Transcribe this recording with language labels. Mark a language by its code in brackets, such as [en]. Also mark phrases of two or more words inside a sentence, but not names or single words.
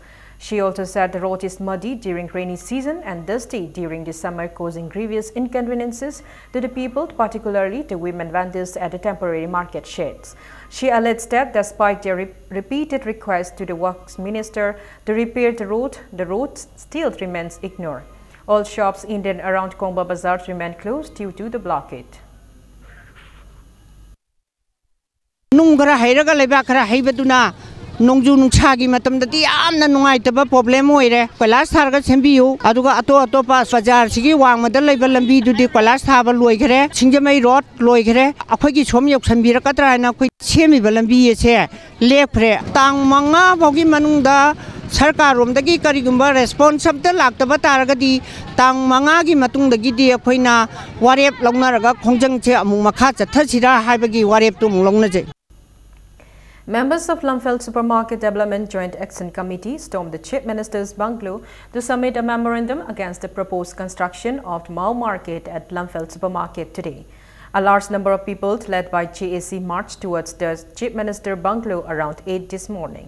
[en] She also said the road is muddy during rainy season and dusty during the summer, causing grievous inconveniences to the people, particularly the women vendors at the temporary market sheds. She alleged that despite their repeated requests to the Works Minister to repair the road still remains ignored. All shops in and around Kongba Bazaar remain closed due to the blockade. [mni] Nongju nungchagi matam dati amna nungai taba problem oire kolas tharga sembiu aduga ato pa bazaar sigi wang madal laiba lambi dudi kolas thaba loigre singjamai road loigre akhoi som yok sambira katra na khoi semi lambi ese lepre tang manga bogi manungda sarkar romdagi karigumba response sabta laktaba taragadi tang manga gi matungdagi di akhoina warep longnaraga khongjang che amung makha chathasira haibagi warep tum longnaje. [en] Members of Lumfeld Supermarket Development Joint Action Committee stormed the Chief Minister's bungalow to submit a memorandum against the proposed construction of the Mao Market at Lumfeld Supermarket today. A large number of people led by GAC marched towards the Chief Minister bungalow around 8 this morning.